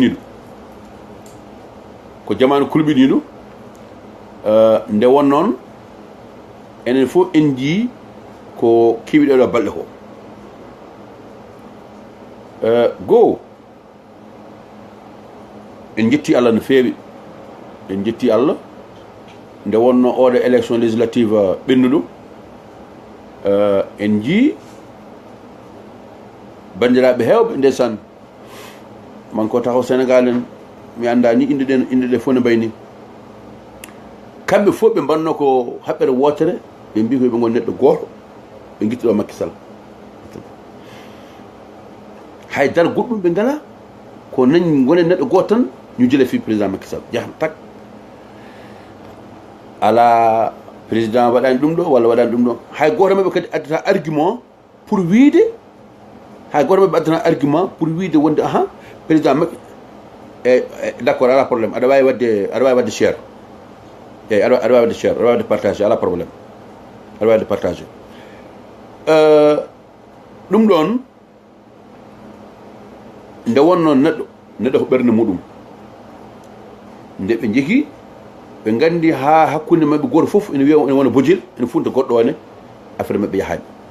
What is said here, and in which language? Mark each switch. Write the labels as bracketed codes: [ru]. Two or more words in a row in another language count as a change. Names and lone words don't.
[ff] kulɓiniɗo nde won noon enen fof en jii ko keewi ɗeɗo balɗe ko goo en jetti Allah no feewi en jetti Allah nde wonno oɗo [fr] élection législative [ff] ɓennuɗo en jii bandiraɓe hewɓe ndeysaan man ko taxaw Sénégal en mi anda ni inde ɗe fof ne mbayni kamɓe fof ɓe mbanno ko haɓɓere wotere ɓe mbi ko ɓe gon neɗɗo goto ɓe guittiɗo Macky Sall haydara goɗɗum ɓe ngala ko nañ gone neɗɗo goto tan [wo] ñu jële fi [ff] président Macky Sall jahan tak ala président waɗani ɗum ɗo walla waɗani ɗum ɗo hay goto maɓɓe kadi addata [fr] argument pour [ff] wiide wonde président Macky [fr] d' accord [ff] ala probléme aɗa wawi wadde cher eyyi aɗa wawi wadde cher aɗa wawi wadde partagé ala probléme aɗa wawi wadde partagé ɗum ɗon nde wonno neɗɗo ko ɓerde muɗum nde ɓe jeehi ɓe gandi ha hakkude mabɓe goto foof ene wiya ene wona bojil ene funta goɗɗo one affaire mabɓe yahani